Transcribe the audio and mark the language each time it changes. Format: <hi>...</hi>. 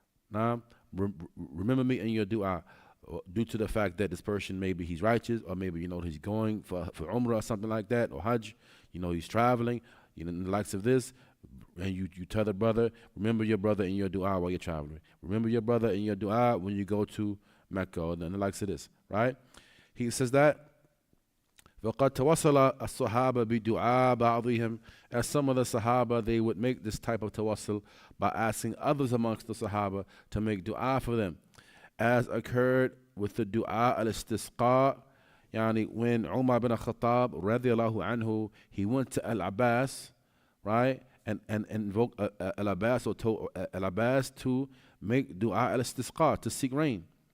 <en>Now, remember me in your dua, due to the fact that this person, maybe he's righteous, or maybe he's going for umrah or something like that, or hajj, he's traveling, the likes of this, and you tell the brother, remember your brother in your dua while you're traveling. Remember your brother in your dua when you go to Mecca, and the likes of this, right? He says that</en> <ar>وَقَدْ تَوَصَّلَ الصَّحَابَ بِدُعَاء بَعْضِهِمْ.</ar> <en>As some of the Sahaba, they would make this type of tawassul by asking others amongst the Sahaba to make dua for them, as occurred with the dua al-istisqa. When Umar bin Khattab radiallahu anhu, he went to Al-Abbas, right, and invoked Al-Abbas, or told Al-Abbas to make dua al-istisqa, to seek rain.</en>